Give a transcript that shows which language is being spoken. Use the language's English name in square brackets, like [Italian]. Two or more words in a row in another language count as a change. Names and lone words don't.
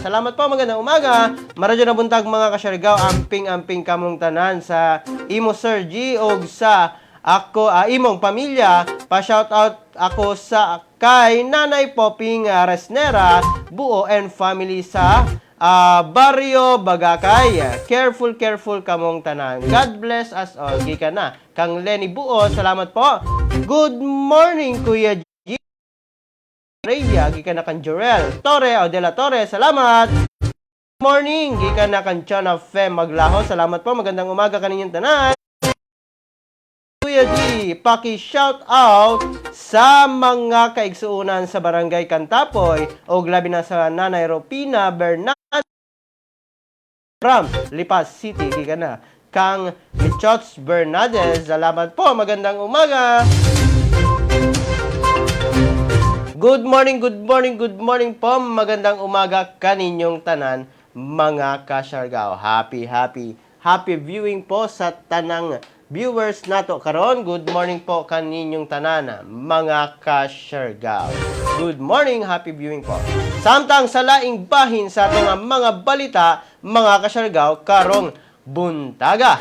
[Filipino] Salamat po, magandang umaga. [Cebuano] Maradyo na buntag mga kasyargaw, amping-amping kamong tanan sa imo Sir G o sa ako imong pamilya. Pa-shoutout ako sa kay Nanay Poping Resnera, buo [English] and family [Cebuano] sa Barrio Bagakay. Careful kamong tanan. [English] God bless us all. [Cebuano] Gikan na kang Lenny Buo. Salamat po. [English] Good morning Kuya G. [Cebuano] Arabia, gikan na kan Jorel Torre o de la Torre, salamat. [English] Good morning, [Cebuano] gikan na kan Chana Fe Maglaho, [Filipino] salamat po, magandang umaga [Cebuano] kaninyong tanan. Kuya G, paki-shout out sa mga kaigsuunan sa Barangay Cantapoy o labi na sa Nanay Ropina Bernal from Lipas City, gikan na kang Michots Bernadez, [Filipino] salamat po, magandang umaga. [English] Good morning po. [Filipino] Magandang umaga [Cebuano] kaninyong tanan, mga kasyargaw. [English] Happy viewing [Cebuano] po sa tanang viewers nato karon. [English] Good morning [Cebuano] po kaninyong tanan, mga kasyargaw. [English] Good morning, happy viewing [Cebuano] po. Samtang sa laing bahin sa atong mga balita, mga kasyargaw, karong buntaga.